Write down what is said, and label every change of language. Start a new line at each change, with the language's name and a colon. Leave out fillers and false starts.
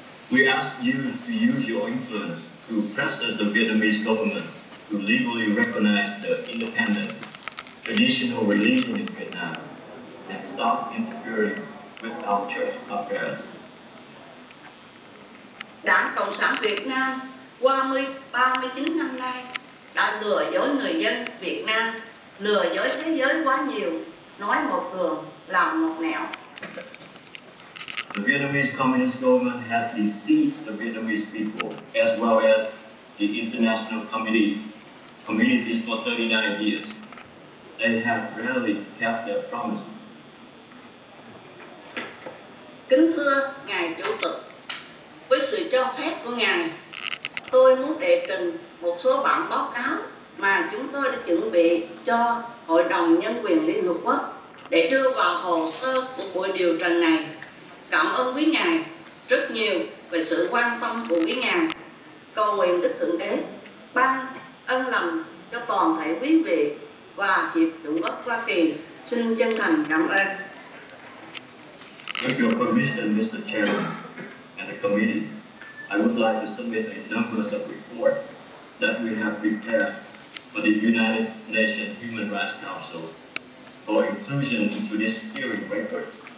English: We ask you to use your influence to pressure the Vietnamese government to legally recognize the independent traditional religion in Vietnam and stop interfering with our church affairs.
Vietnamese: Đảng Cộng sản Việt Nam Qua 39 năm nay đã lừa dối người dân Việt Nam, lừa dối thế giới quá nhiều, nói một đường, làm một nẻo.
English: The Vietnamese Communist government has deceived the Vietnamese people as well as the international communities for 39 years. They have rarely kept their promises.
Vietnamese: Kính thưa Ngài Chủ tịch, với sự cho phép của Ngài, tôi muốn đệ trình một số bản báo cáo mà chúng tôi đã chuẩn bị cho Hội đồng Nhân quyền Liên Hợp Quốc để đưa vào hồ sơ của buổi điều trần này. Cảm ơn quý Ngài rất nhiều về sự quan tâm của quý Ngài. Cầu nguyện Đức Thượng Đế ban ân lành cho toàn thể quý vị và Hiệp chủng Quốc Hoa Kỳ. Xin chân thành cảm ơn.
English: With your permission, Mr. Chairman and the committee, I would like to submit a number of reports that we have prepared for the United Nations Human Rights Council for inclusion into this hearing record.